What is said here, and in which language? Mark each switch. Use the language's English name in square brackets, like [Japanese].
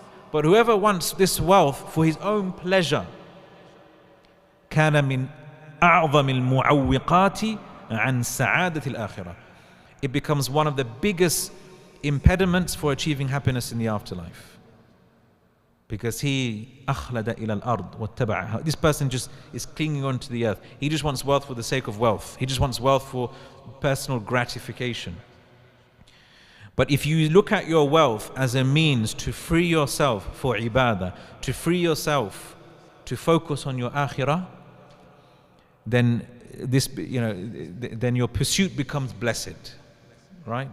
[English] But whoever wants this wealth for his own pleasure, [Arabic] كَانَ مِنْ أَعْظَمِ الْمُعَوِّقَاتِ عَنْ سَعَادَةِ الْآخِرَةِ. [English] It becomes one of the biggest impediments for achieving happiness in the afterlife. Because he [Arabic] أَخْلَدَ إِلَى الْأَرْضِ وَاتَّبَعَهَا. [English] This person just is clinging on to the earth. He just wants wealth for the sake of wealth. He just wants wealth for personal gratification. But if you look at your wealth as a means to free yourself for ibadah, to free yourself to focus on your akhirah, then then your pursuit becomes blessed, right?